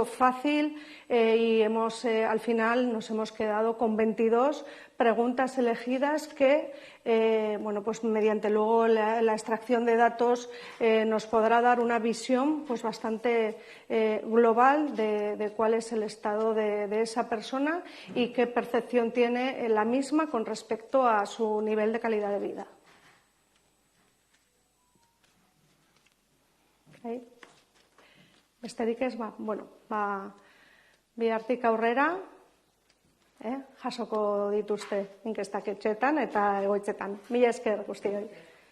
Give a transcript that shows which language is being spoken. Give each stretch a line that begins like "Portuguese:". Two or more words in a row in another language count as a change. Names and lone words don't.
Spanish: fácil y al final nos hemos quedado con 22 preguntas elegidas que, mediante luego la extracción de datos nos podrá dar una visión bastante global de cuál es el estado de esa persona y qué percepción tiene la misma con respecto a su nivel de calidad de vida. Okay.
Basque: Besterik ez, bihartik aurrera jasoko dituzte inkestak etxeetan eta egoitzetan. Mila esker guztioi.